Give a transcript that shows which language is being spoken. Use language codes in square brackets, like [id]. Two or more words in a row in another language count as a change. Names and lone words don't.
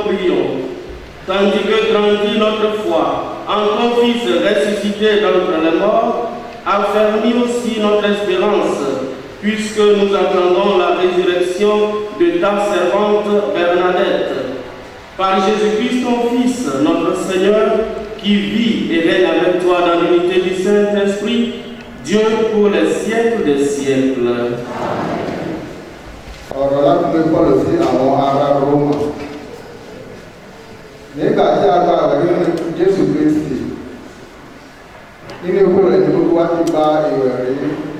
[fr] prions, tandis que grandit notre foi en ton Fils ressuscité d'entre les morts, affermis aussi notre espérance, puisque nous attendons la résurrection de ta servante Bernadette. Par Jésus-Christ, ton Fils, notre Seigneur, qui vit et règne avec toi dans l'unité du Saint-Esprit, Dieu pour les siècles des siècles. [yo] Ọ̀rọ̀ láti lè kọ́ lọ sí àwọn ará Rómà. Nígbà tí a gba àwẹ̀ nínú Jésù Kristi, nínú ikú rẹ̀ ní gbogbo wa ti gba ìwẹ̀ rí.